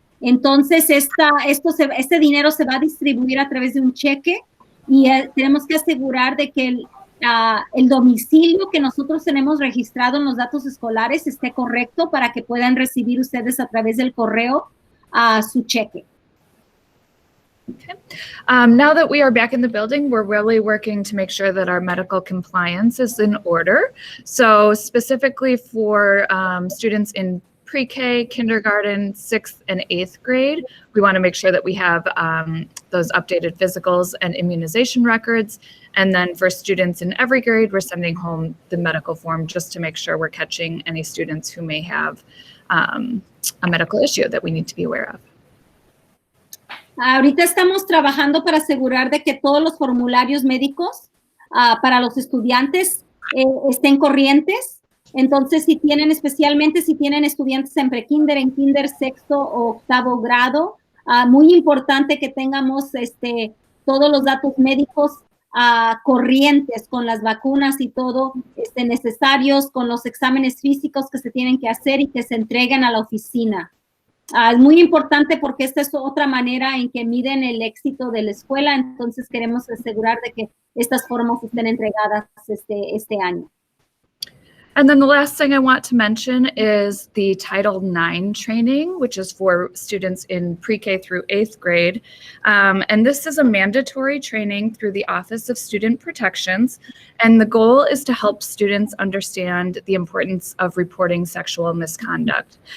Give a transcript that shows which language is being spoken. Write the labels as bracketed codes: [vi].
[es] Entonces, este dinero se va a distribuir a través de un cheque y tenemos que asegurar de que el domicilio que nosotros tenemos registrado en los datos escolares esté correcto para que puedan recibir ustedes a través del correo su cheque. [en] Okay. Now that we are back in the building, we're really working to make sure that our medical compliance is in order. So specifically for students in pre-K, kindergarten, 6th and 8th grade, we want to make sure that we have those updated physicals and immunization records. And then for students in every grade, we're sending home the medical form just to make sure we're catching any students who may have a medical issue that we need to be aware of. [es] Ahorita estamos trabajando para asegurar de que todos los formularios médicos para los estudiantes estén corrientes. Entonces, especialmente si tienen estudiantes en prekinder, en kinder, sexto o octavo grado, muy importante que tengamos todos los datos médicos corrientes con las vacunas y todo necesarios, con los exámenes físicos que se tienen que hacer y que se entreguen a la oficina. Es muy importante porque esta es otra manera en que miden el éxito de la escuela, entonces queremos asegurar de que estas formas estén entregadas este año. [en] And then the last thing I want to mention is the Title IX training, which is for students in pre-K through 8th grade. And this is a mandatory training through the Office of Student Protections. And the goal is to help students understand the importance of reporting sexual misconduct.